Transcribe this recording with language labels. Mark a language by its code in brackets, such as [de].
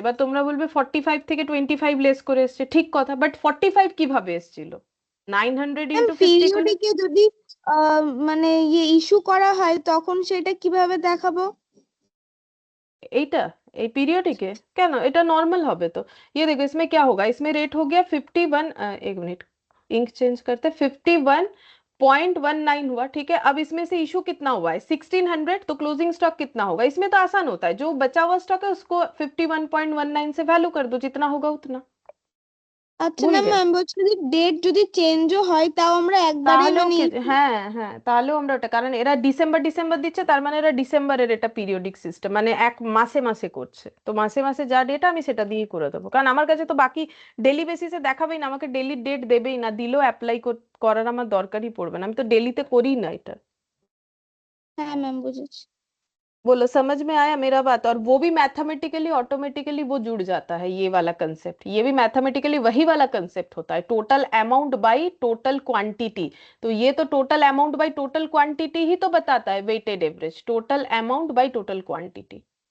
[bn] এবার তোমরা বলবে 45 থেকে 25 লেস করে এসছে, ঠিক কথা, বাট 45 কিভাবে এসেছিল? 900 ম্যাম ইন্টু 50 করে। পিরিয়ডিকে যদি মানে ইয়ে ইস্যু করা হয় তখন সেটা কিভাবে দেখাবো? এইটা এই পিরিয়ডিকে কেন, এটা नॉर्मल হবে तो। [hi] ये देखो इसमें क्या होगा, इसमें रेट हो गया 51, एक मिनट इंक चेंज करते, 51.19 हुआ, ठीक है। अब इसमें से इशू कितना हुआ है 1600, तो क्लोजिंग स्टॉक कितना होगा? इसमें तो आसान होता है, जो बचा हुआ स्टॉक है उसको 51.19 से वैल्यू कर दो, जितना होगा उतना। [bn] আচ্ছা ভুল না গেছে? ম্যাম, বলছি যদি ডেট যদি চেঞ্জও হয় তাও আমরা একবারে তাহলেও মানে কি, হ্যাঁ হ্যাঁ তাহলেও আমরা ওটা, কারণ এরা ডিসেম্বর ডিসেম্বর দিচ্ছে, তার মানে এরা ডিসেম্বরের এটা পিরিয়ডিক সিস্টেম, মানে এক মাসে মাসে করছে, তো মাসে মাসে যা ডেট আমি সেটা দিয়ে করে দেবো, কারণ আমার কাছে তো বাকি ডেলি বেসিসে দেখাবেই না, আমাকে ডেলি ডেট দেবেই না, দিলেও অ্যাপ্লাই করার আমার দরকারই পড়বে না, আমি তো ডেলিতে করি না এটা। হ্যাঁ ম্যাম বুঝেছি। [hi] बोलो समझ में आया मेरा बात? और वो भी मैथमेटिकली ऑटोमेटिकली वो जुड़ जाता है, ये वाला कंसेप्ट, ये भी मैथमेटिकली वही वाला कंसेप्ट होता है, total amount by total quantity. तो ये तो total amount by total quantity ही तो बताता है weighted average, total amount by total quantity.